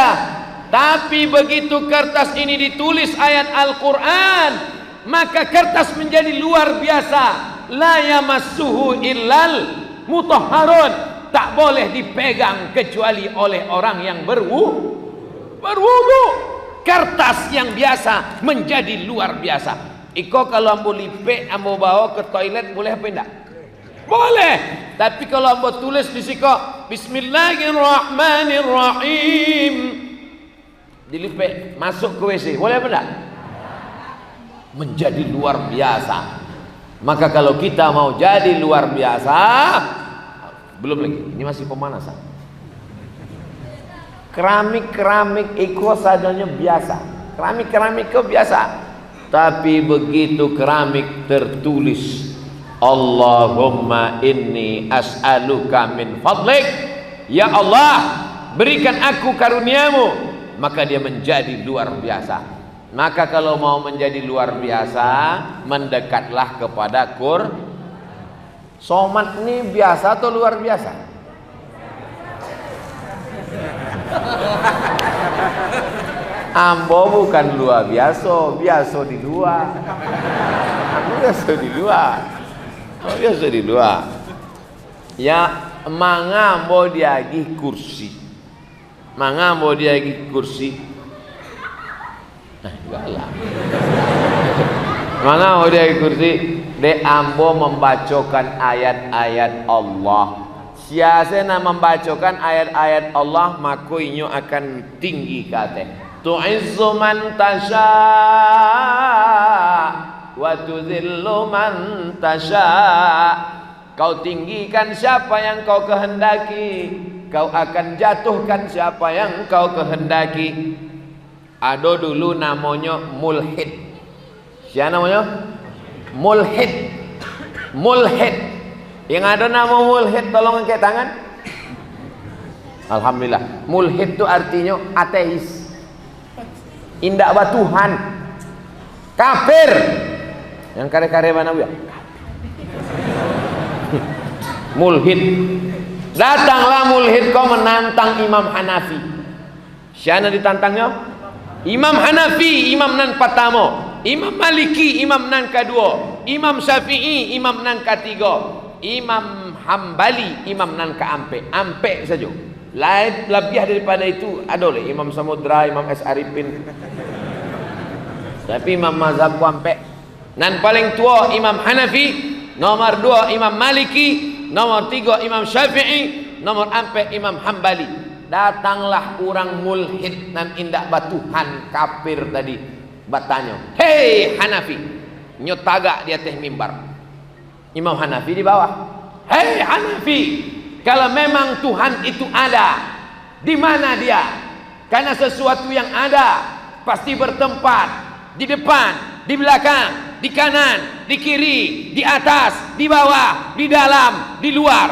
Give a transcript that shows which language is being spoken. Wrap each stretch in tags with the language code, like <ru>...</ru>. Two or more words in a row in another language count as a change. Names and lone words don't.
<id>Tapi begitu kertas ini ditulis ayat Al-Quran, maka kertas menjadi luar biasa.</id> <ar>La yamassuhu illal mutahharun.</ar> <id>Tak boleh dipegang kecuali oleh orang yang berwudu. berwudu. Kertas yang biasa menjadi luar biasa.</id> <min>Iko kalau ambo lipe, ambo bawa ke toilet boleh apa enggak?</min> <id>Boleh.</id> <min>Tapi kalau ambo tulis di siko Bismillahirrahmanirrahim, dilipe masuk ke WC, boleh apa enggak?</min> <id>Menjadi luar biasa. Maka kalau kita mau jadi luar biasa, belum lagi, ini masih pemanasan. Keramik itu sajanya biasa. Keramik itu biasa. Tapi begitu keramik tertulis</id> <ar>Allahumma inni as'aluka min fadlik,</ar> <id>ya Allah berikan aku karuniamu, maka dia menjadi luar biasa. Maka kalau mau menjadi luar biasa, mendekatlah kepada Somat ini biasa atau luar biasa?</id> <min>Ambo bukan luar biasa, biasa di luar.</min> <id>Aku biasa di luar. Biasa di luar. Ya,</id> <min>manga ambo diagi kursi. Manga ambo diagi kursi. Nah, enggak lah. Manga ambo diagi kursi, de ambo membacakan ayat-ayat Allah. Siasana membacakan ayat-ayat Allah, maka inyo akan tinggi kate.</min> <ar>Tu'izzu man tasha wa tudhillu man tasha.</ar> <id>Kau tinggikan siapa yang kau kehendaki, kau akan jatuhkan siapa yang kau kehendaki. Ada dulu namanya mulhid. Siapa namanya? Mulhid. Mulhid. Yang ada nama mulhid, tolong angkat tangan. Alhamdulillah. Mulhid itu artinya ateis,</id> <min>indak ba Tuhan,</min> <id>kafir. Yang kare-kare mana ya? Mulhid. Datanglah mulhid kau menantang Imam Hanafi. Siapa ditantangnya?</id> <min>Imam Hanafi, imam nan pertama. Imam Maliki, imam nan kedua. Imam Syafi'i, imam nan ketiga. Imam Hambali, imam nan keampe, ampe saja.</min> <id>Lain lebih daripada itu ada oleh Imam Samudra, Imam S. Arifin.</id> <min>Tapi imam mazhabku ampe. Nan paling tua Imam Hanafi, nomor 2 Imam Maliki, nomor 3 Imam Syafi'i, nomor ampe Imam Hambali. Datanglah orang mulhid nan indak batuhan kafir tadi, bertanya, hei Hanafi, nyotaga di atas mimbar.</min> <id>Imam Hanafi di bawah. Hei Hanafi, kalau memang Tuhan itu ada, di mana dia? Karena sesuatu yang ada pasti bertempat di depan, di belakang, di kanan, di kiri, di atas, di bawah, di dalam, di luar.</id>